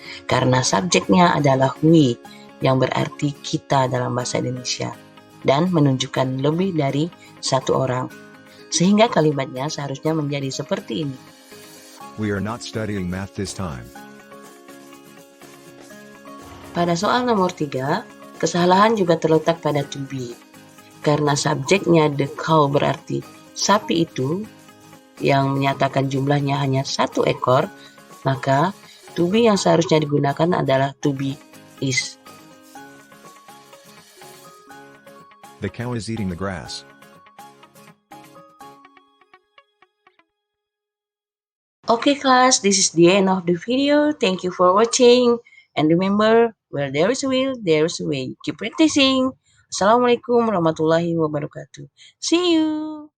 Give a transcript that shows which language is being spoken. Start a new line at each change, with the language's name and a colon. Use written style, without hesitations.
Indonesian: Karena subjeknya adalah we, yang berarti kita dalam bahasa Indonesia, dan menunjukkan lebih dari satu orang. Sehingga kalimatnya seharusnya menjadi seperti ini.
English: We are not studying math this time.
Indonesian: Pada soal nomor 3, kesalahan juga terletak pada to be. Karena subjeknya the cow berarti sapi itu, yang menyatakan jumlahnya hanya 1 ekor, maka to be yang seharusnya digunakan adalah to be is.
English: The cow is eating the grass. Okay class, this is the end of the video. Thank you for watching. And remember, where there is a will, there is a way. Keep practicing.
Arabic: Assalamualaikum warahmatullahi wabarakatuh.
English: See you.